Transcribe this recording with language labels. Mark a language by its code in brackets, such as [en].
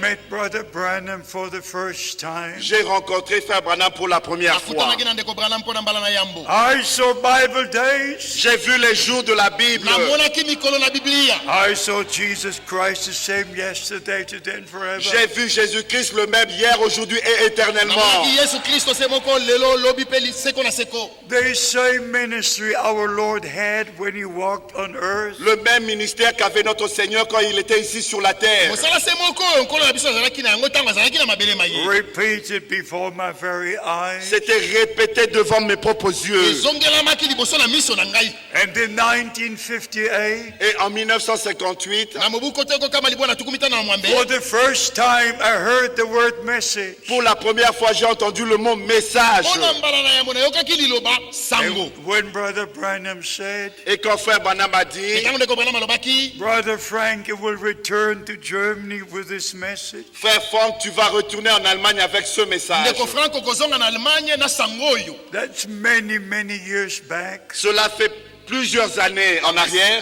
[en] met Brother Branham for the first time. [fr] j'ai rencontré frère Branham pour la première fois. [ln] Akutanaki na ndeko Branham mpo na mbala na yambo. [en] I saw Bible days. [fr] J'ai vu les jours de la Bible. [ln] Namonaki mikolo na Biblia. [en] I saw Jesus Christ the same yesterday, today, and forever. [fr] J'ai vu Jésus-Christ le même hier, aujourd'hui et éternellement. [ln] Namonaki Yesu Kristo se moko lelo lobi pe seko na seko. [en] The same ministry our Lord had when he walked on earth. [fr] Le même ministère qu'avait notre Seigneur quand il était ici sur la terre. [ln] Mosala se moko nkolo na biso azalaki na yango ntango azalaki na mabele maye. [en] Repeated before my very eyes. [fr] C'était répété devant mes propres yeux. [ln] Ezongelamaki liboso na miso na ngai. [en] And in 1958, [fr] Et en 1958, [ln] Na mobu koto yo kama libwa na tukumi tano na mwambe. [en] for the first time, I heard the word message. [fr] pour la première fois, j'ai entendu le mot message. [ln] Mpona mbala na yambo nayokaki liloba sango. [en] And when Brother Branham said, [fr] Et quand frère Branham a dit, [ln] Ntango ndeko Branham alobaki, [en] Brother Frank will return to Germany with this message, [fr] frère Franck, tu vas retourner en Allemagne avec ce message. [ln] ndeko Franco kozonga na Allemagne na sango oyo. [en] that's many, many years back. [fr] Cela fait plusieurs années en arrière.